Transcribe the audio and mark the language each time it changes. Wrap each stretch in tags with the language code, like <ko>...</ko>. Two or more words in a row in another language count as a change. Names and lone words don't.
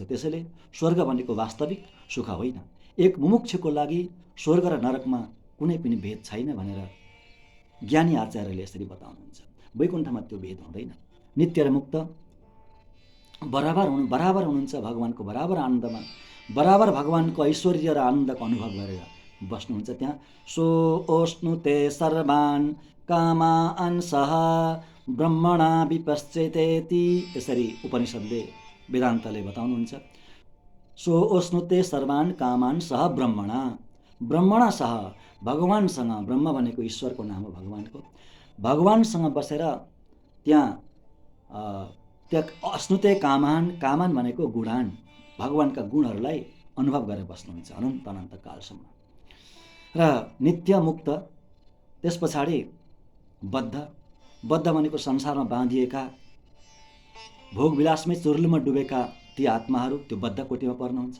<ne>त्यसैले स्वर्ग भनेको वास्तविक सुख होइन। एक मुमुक्षुको लागि स्वर्ग र नरकमा कुनै पनि भेद छैन भनेर ज्ञानी आचार्यले यसरी बताउनुहुन्छ। वैकुण्ठमा त्यो भेद हुँदैन। नित्य र मुक्त बराबर हुनुहुन्छ भगवानको बराबर आनन्दमा, बराबर भगवानको ऐश्वर्य र आनन्दको अनुभव गरेर बस्नुहुन्छ त्यहाँ।</ne> <sa>सो ओष्णुते सर्वान् कामान् सह ब्रह्मणा विपश्चेतेति,</sa> <ne>यसरी उपनिषदले वेदान्तले बताउनुहुन्छ।</ne> <sa>सो ओष्णुते सर्वान् कामान् सह ब्रह्मणा सह,</sa> <ne>भगवानसँग, ब्रह्म भनेको ईश्वरको नाम हो भगवानको, भगवानसँग बसेर त्यहाँ</ne> <sa>अश्नुते कामान</sa> <ne>भनेको गुणान, भगवानका गुणहरूलाई अनुभव गरेर बस्नुहुन्छ अनन्त अनन्त कालसम्म। र नित्य मुक्त, त्यस पछाडि बद्ध भनेको संसारमा बाँधिएका, भोगविलासमै चुर्लुमा डुबेका ती आत्माहरू त्यो बद्ध कोटीमा पर्नुहुन्छ।</ne>